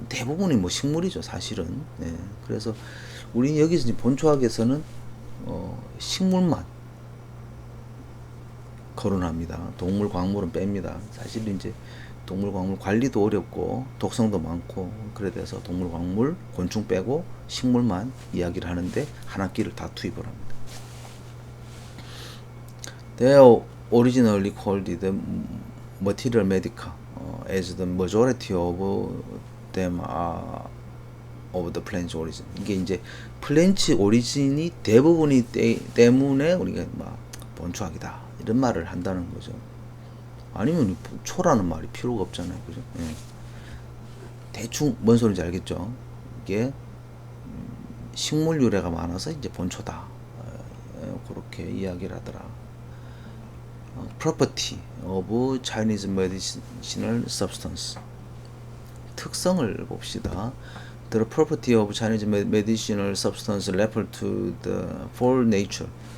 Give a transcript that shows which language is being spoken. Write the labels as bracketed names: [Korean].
[Korean] 대부분이 뭐 식물이죠, 사실은. 예. 그래서 우리 여기서 이제 본초학에서는 식물만 거론합니다. 동물, 광물은 뺍니다. 사실 이제 동물, 광물 관리도 어렵고 독성도 많고 그래 돼서 동물, 광물, 곤충 빼고 식물만 이야기를 하는데 한 학기를 다 투입을 합니다. [English] They are originally called the material medica, as the majority of them are of the plant origin. [Korean] 이게 이제 플랜츠 오리진이 대부분이 때문에 우리가 막 본초학이다 이런 말을 한다는 거죠. 아니면 초라는 말이 필요가 없잖아요, 그죠? 예. 대충 뭔 소리인지 알겠죠? 이게 식물 유래가 많아서 이제 본초다. 그렇게 이야기를 하더라. [English] Property of Chinese medicinal substance. [Korean] 특성을 봅시다. [English] The property of Chinese medicinal substance refer to the four nature.